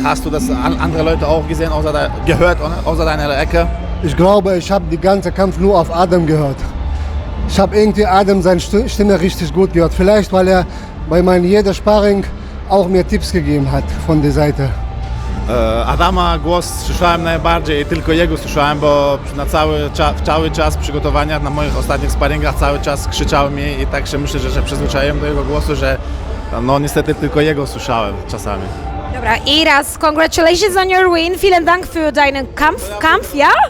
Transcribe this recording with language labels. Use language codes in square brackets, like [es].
[de] Hast du das andere Leute auch gesehen, gehört, außer deiner Ecke? Ich glaube, ich habe den ganzen Kampf nur auf Adam gehört. Ich habe irgendwie Adam seine Stimme richtig gut gehört. Vielleicht, weil er bei meinem jeder Sparring auch mir Tipps gegeben hat von der Seite. [pl] Adama głos słyszałem najbardziej, tylko jego słyszałem, bo na cały czas przygotowania na moich ostatnich sparingach cały czas krzyczał mi i tak się myślę, że przyzwyczaiłem do jego głosu, że no niestety tylko jego słyszałem czasami. Dobra, [en] Iras, congratulations on your win. [de] Vielen Dank für deinen Kampf, ja?